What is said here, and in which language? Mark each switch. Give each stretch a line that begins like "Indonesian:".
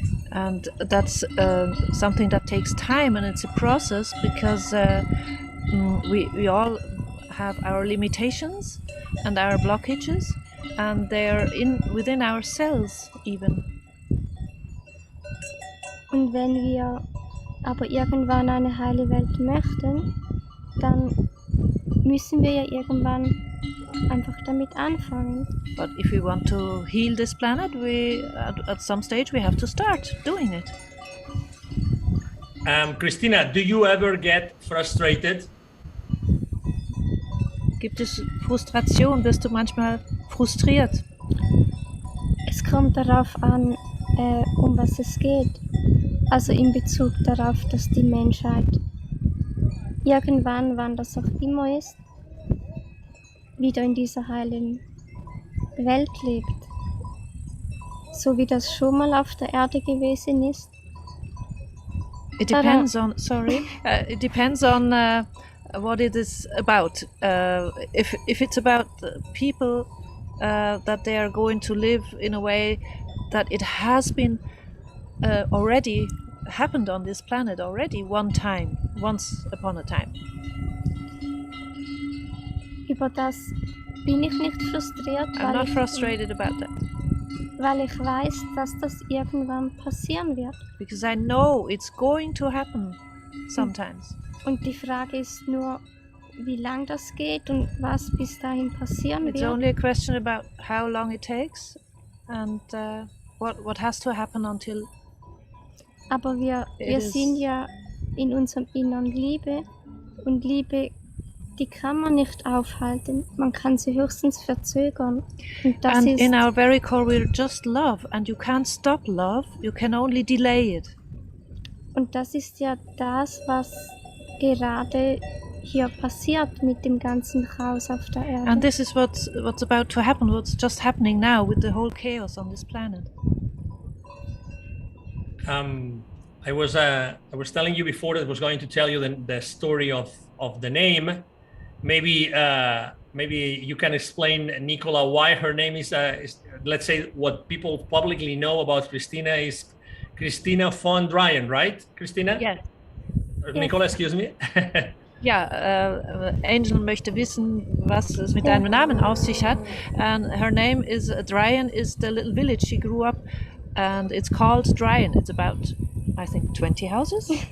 English: And that's something that takes time, and it's a process, because we all have our limitations and our blockages, and they're within our cells even.
German: Und wenn wir aber irgendwann eine heile Welt möchten, dann müssen wir ja irgendwann einfach damit anfangen.
English: But if we want to heal this planet, at some stage we have to start doing it. Christina, do you ever get frustrated?
German: Gibt es Frustration? Bist du manchmal frustriert? Es kommt darauf an, um was es geht. Also in Bezug darauf, dass die Menschheit irgendwann, wann das auch immer ist, wieder in dieser heilen Welt lebt. So wie das schon mal auf der Erde gewesen ist.
English: It depends on, it depends on what it is about. If it's about people that they are going to live in a way that it has been already happened on this planet already once upon a time.
German: Über das bin ich nicht frustriert,
English: I'm not frustrated about that.
German: Weil ich weiß, dass das irgendwann passieren wird.
English: Because I know it's going to happen sometimes.
German: Und die Frage ist nur, wie lang das geht und was bis dahin passieren wird.
English: It's only a question about how long it takes and what has to happen until.
German: Aber wir sind ja in unserem Innern Liebe, und Liebe, die kann man nicht aufhalten. Man kann sie höchstens verzögern. Und
English: in our very core we're just love, and you can't stop love, you can only delay it.
German: Und das ist ja das, was gerade hier passiert mit dem ganzen Chaos auf der Erde.
English: And this is what's about to happen, what's just happening now with the whole chaos on this planet. I was telling you before that I was going to tell you the story of the name. Maybe you can explain, Nicola, why her name is let's say what people publicly know about Christina is Christina Von Dreien, right, Christina? Yes. Nicola, excuse me.
German: Ja, Angel möchte wissen, was es mit deinem Namen auf sich hat.
English: And her name is Dreien, is the little village she grew up, and it's called Dreien. It's about, I think, 20 houses.